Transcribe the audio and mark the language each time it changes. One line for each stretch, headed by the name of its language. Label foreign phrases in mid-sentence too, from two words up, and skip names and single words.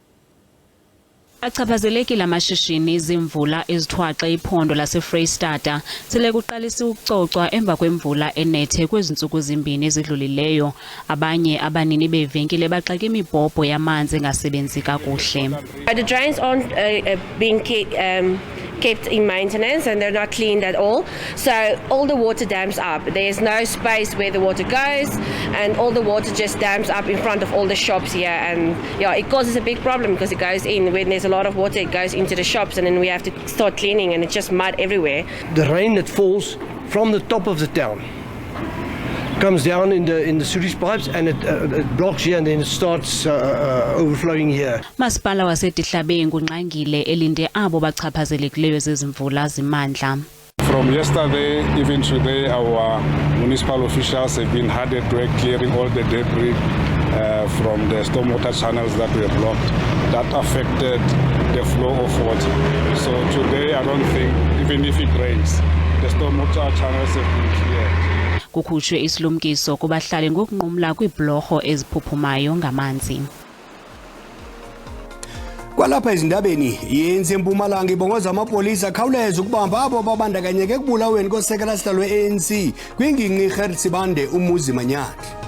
Xhosa: Achaphazelekile amashishini izimvula ezithwaxa iphondo laseFreystata sele kuqalisa ukucocwa emva kwemvula enethe kwezintsuku ezimbini ezidlulileyo. Abanye abanini beevenkile baxake imibhobho yamanzi engasebenzi kakuhle.
English: The drains aren't being kept in maintenance and they're not cleaned at all, so all the water dams up. There's no space where the water goes and all the water just dams up in front of all the shops here, and yeah, it causes a big problem because it goes in when there's a lot of water, it goes into the shops and then we have to start cleaning and it's just mud everywhere. The rain that falls from the top of the town comes down in the sewage pipes and it blocks here and then it starts overflowing here.
Xhosa: Masipala waseDihlabeni kunqangile elinde abo bachaphazelekileyo zezimvula zimandla.
English: From yesterday even today our municipal officials have been hard at work clearing all the debris from the stormwater channels that were blocked. That affected the flow of water. So today I don't think even if it rains the stormwater channels have been cleared.
Xhosa: Kukhutshwe isilumkiso kubahlali ngokunqumla kwiibhlorho eziphuphumayo ngamanzi. Kwalapha ezindabeni yenze eMpumalanga ibongoza amapolisa akhawuleza ukubamba abo babandakanyeke ekubulaweni kosekela sihlalo we-ANC kwingingqi iGertsibande uMuzi Manyathi.